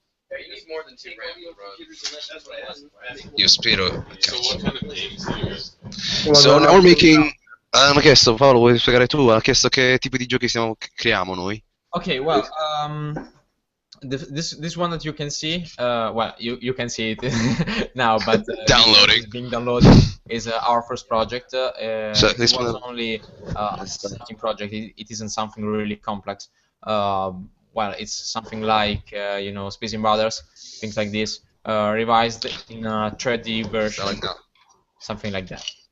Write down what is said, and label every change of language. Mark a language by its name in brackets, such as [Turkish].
[English] Yeah, you need more than 2 RAM to run. [Italian] Io spero. [English] So what kind of games do you guys So now we're making. [Italian] Mi ha chiesto, Paolo, vuoi spiegare tu? Ha chiesto che tipo di giochi creiamo noi. [English] Okay. Well, this one that you can see, well, you can see it now, but Downloading. being downloaded is our first project. So It this was one- only a starting project. It isn't something really complex. Well, it's something like Space Invaders, things like this, revised in a 3D version, something like that.